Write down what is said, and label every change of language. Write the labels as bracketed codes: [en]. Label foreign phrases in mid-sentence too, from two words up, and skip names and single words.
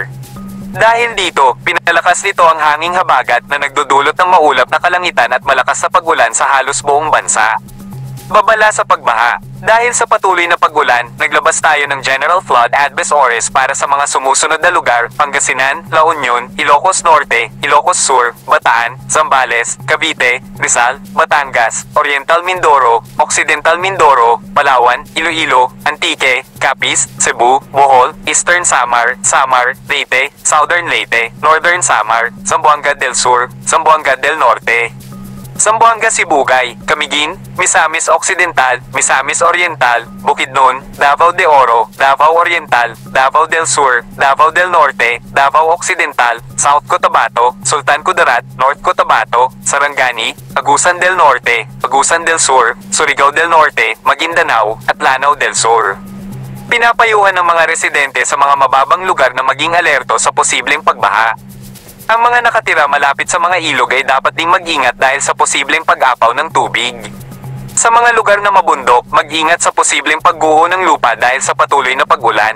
[tl] Dahil dito, pinalakas nito ang hanging habagat na nagdudulot ng maulap na kalangitan at malakas na pag-ulan sa halos buong bansa. Babala sa pagbaha. Dahil sa patuloy na pag-ulan, naglabas tayo ng [en] General Flood Advisories [tl] para sa mga sumusunod na lugar: Pangasinan, La Union, Ilocos Norte, Ilocos Sur, Bataan, Zambales, Cavite, Rizal, Batangas, Oriental Mindoro, Occidental Mindoro, Palawan, Iloilo, Antique, Capiz, Cebu, Bohol, Eastern Samar, Leyte, Southern Leyte, Northern Samar, Zamboanga del Sur, Zamboanga del Norte, Zamboanga Sibugay, Camiguin, Misamis Occidental, Misamis Oriental, Bukidnon, Davao de Oro, Davao Oriental, Davao del Sur, Davao del Norte, Davao Occidental, South Cotabato, Sultan Kudarat, North Cotabato, Sarangani, Agusan del Norte, Agusan del Sur, Surigao del Norte, Maguindanao, at Lanao del Sur. Pinapayuhan ng mga residente sa mga mababang lugar na maging alerto sa posibleng pagbaha. Ang mga nakatira malapit sa mga ilog ay dapat ding mag-ingat dahil sa posibleng pag-apaw ng tubig. Sa mga lugar na mabundok, mag-ingat sa posibleng pagguho ng lupa dahil sa patuloy na pag-ulan.